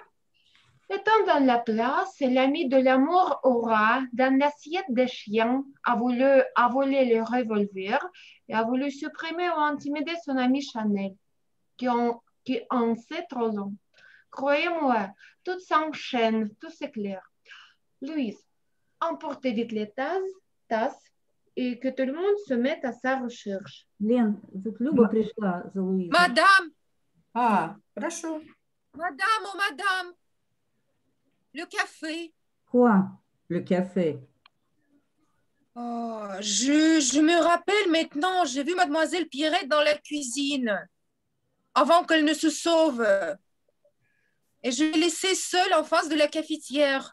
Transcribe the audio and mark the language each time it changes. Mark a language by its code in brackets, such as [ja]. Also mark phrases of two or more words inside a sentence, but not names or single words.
[fr] Étant dans la place, l'ami de l'amour aura, dans l'assiette des chiens, a volé le revolver et a voulu supprimer ou intimider son ami Chanel, qui en sait trop long. Croyez-moi, tout s'enchaîne, tout s'éclaire. Louise, emportez vite les tasses et que tout le monde se mette à sa recherche. [ru] Лен, тут Люба пришла за Луизой. [fr] Madame, [ru] Ah, прошу. [fr] madame, oh madame, le café. Quoi? Le café. Oh, je me rappelle maintenant, j'ai vu mademoiselle Pierrette dans la cuisine avant qu'elle ne se sauve. Et je l'ai laissée seule en face de la cafetière.